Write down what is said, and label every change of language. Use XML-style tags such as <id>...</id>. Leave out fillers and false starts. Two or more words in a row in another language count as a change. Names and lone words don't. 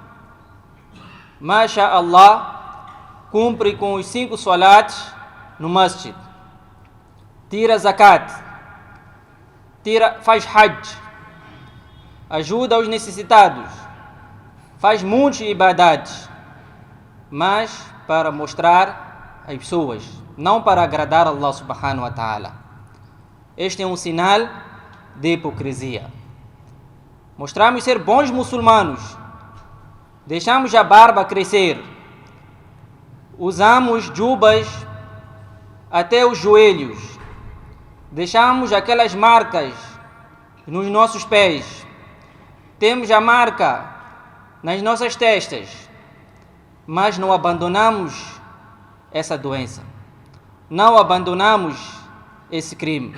<ar>ما شاء الله,</ar> <pt>cumpre com os 5 salats no masjid, tira zakat, faz hajj, ajuda os necessitados, faz muitos ibadats, mas para mostrar às pessoas, não para agradar Allah</pt> <ar>سبحانه وتعالى.</ar> <pt>Este é um sinal de hipocrisia. Mostramos ser bons muçulmanos, deixamos a barba crescer, usamos jubas até os joelhos, deixamos aquelas marcas nos nossos pés, temos a marca nas nossas testas, mas não abandonamos essa doença, não abandonamos esse crime.</pt>